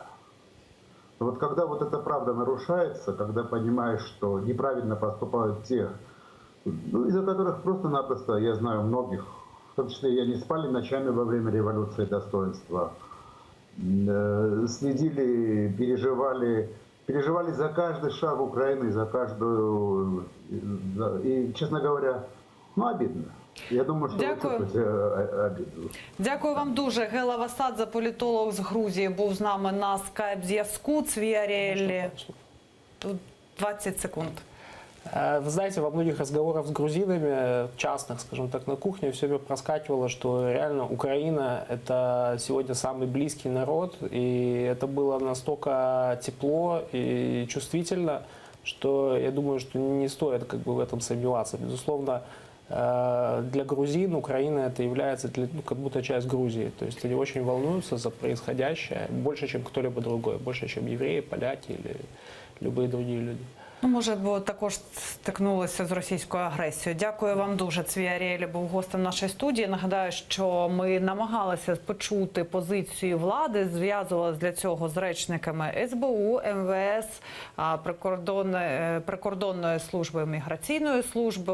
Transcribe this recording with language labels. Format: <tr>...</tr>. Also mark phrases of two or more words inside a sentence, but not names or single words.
<ru>Но вот когда вот эта правда нарушается, когда понимаешь, что неправильно поступают те, ну, из-за которых просто-напросто, я знаю многих, в том числе и они спали ночами во время революции достоинства, следили, переживали переживали за каждый шаг Украины, за каждую... И, честно говоря, ну, обидно. Я думаю, что</ru> <uk>Дякую.</uk> <ru>вы чувствуете обиду.</ru> <uk>Дякую вам дуже. Гела Васадзе, політолог з Грузії, був з нами на скайп-зв'язку. Цвіаріелі. Тут 20 секунд.</uk> <ru>Вы знаете, во многих разговорах с грузинами, частных, скажем так, на кухне, все время проскакивало, что реально Украина – это сегодня самый близкий народ, и это было настолько тепло и чувствительно, что я думаю, что не стоит как бы в этом сомневаться. Безусловно, для грузин Украина это является как будто часть Грузии. То есть они очень волнуются за происходящее больше, чем кто-либо другой, больше, чем евреи, поляки или любые другие люди.</ru> <uk>Ну, може, бо також стикнулися з російською агресією. Дякую вам дуже. Цвіаріелі був гостем нашої студії. Нагадаю, що ми намагалися почути позицію влади, зв'язувалися для цього з речниками СБУ, МВС, прикордонної служби, міграційної служби.</uk>